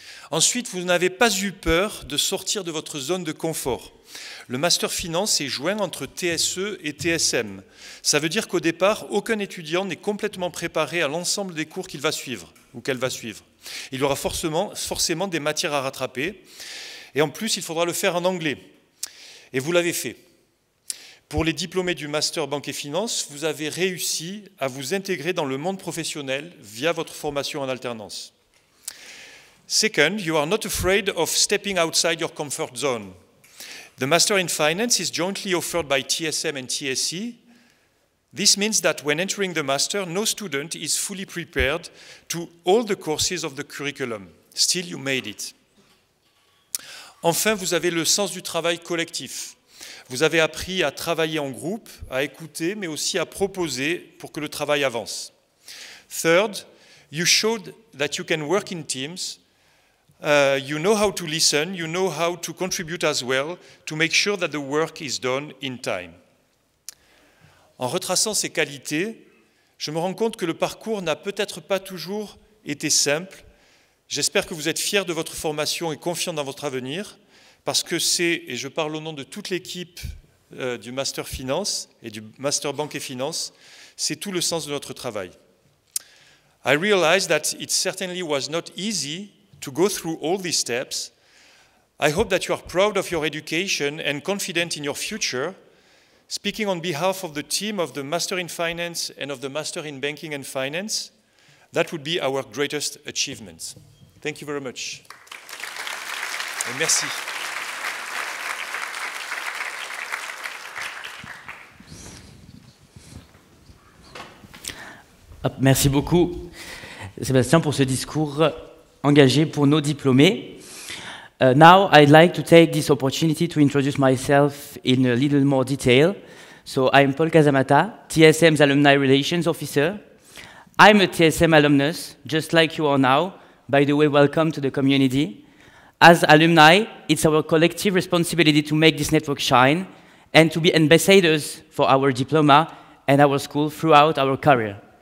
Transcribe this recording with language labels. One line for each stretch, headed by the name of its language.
French: Ensuite, vous n'avez pas eu peur de sortir de votre zone de confort. Le Master Finance est joint entre TSE et TSM. Ça veut dire qu'au départ, aucun étudiant n'est complètement préparé à l'ensemble des cours qu'il va suivre ou qu'elle va suivre. Il y aura forcément des matières à rattraper. Et en plus, il faudra le faire en anglais. Et vous l'avez fait. Pour les diplômés du Master Banque et Finance, vous avez réussi à vous intégrer dans le monde professionnel via votre formation en alternance.
English: Second, you are not afraid of stepping outside your comfort zone. The Master in Finance is jointly offered by TSM and TSE. This means that when entering the Master, no student is fully prepared to all the courses of the curriculum. Still, you made it.
French: Enfin, vous avez le sens du travail collectif. Vous avez appris à travailler en groupe, à écouter, mais aussi à proposer pour que le travail avance.
English: Third, you showed that you can work in teams. You know how to listen, you know how to contribute as well to make sure that the work is done in time.
French: En retraçant ces qualités, je me rends compte que le parcours n'a peut-être pas toujours été simple. J'espère que vous êtes fiers de votre formation et confiants dans votre avenir, parce que c'est, et je parle au nom de toute l'équipe du Master Finance et du Master Banque et Finance, c'est tout le sens de notre travail.
English: I realize that it certainly was not easy to go through all these steps. I hope that you are proud of your education and confident in your future. Speaking on behalf of the team of the Master in Finance and of the Master in Banking and Finance, that would be our greatest achievement. Thank you very much.
French: Et merci. Merci beaucoup, Sébastien, pour ce discours engagé pour nos diplômés.
English: Now, I'd like to take this opportunity to introduce myself in a little more detail. So, I'm Paul Casamata, TSM's Alumni Relations Officer. I'm a TSM alumnus, just like you are now. By the way, welcome to the community. As alumni, it's our collective responsibility to make this network shine and to be ambassadors for our diploma and our school throughout our career.